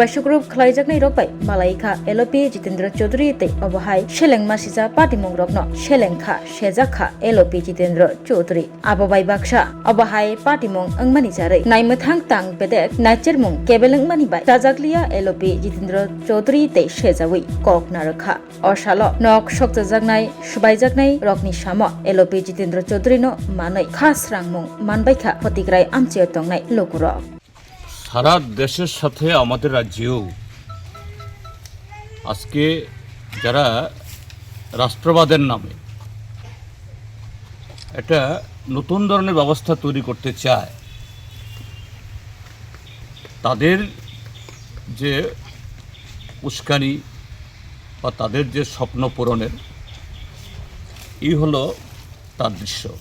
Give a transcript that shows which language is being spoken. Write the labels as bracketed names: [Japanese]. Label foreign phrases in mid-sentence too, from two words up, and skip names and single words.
[Kok Borok] सुक्रुब खलायजाकनाय रक बाय मालायिका एलपि जितेन्द्र चौधुरी ते अबहाय सेलें मासिजा पार्टिमुं रकनो सेलेंखा सेजाखा एलपि जितेन्द्र चौधुरी आबाबाय बाक्सा अबहाय पार्टिमुं अंगमानि जारै नायमथां तां बेदेक नाचेरमुं केबेलंगमानि बाय जाजाकलिया एलपि जितेन्द्र चौधुरी ते सेजावै कक नारखा अशाल नक सक्तजाकनाय सुबायजाकनाय रकनि साम एलपि जितेन्द्र चौधुरीनो मानै खासरांमुं मानबायखा फतिकराय आमचे तंनाय लोकुर [Bangla] সারা দেশের সাথে আমাদের রাজ্যেও আজকে যারা রাষ্ট্রবাদের নামে একটা নতুন ধরনের ব্যবস্থা তৈরি করতে চায় তাদের যে উস্কানি বা তাদের যে স্বপ্ন পূরণের এই হলো তার দৃশ্য।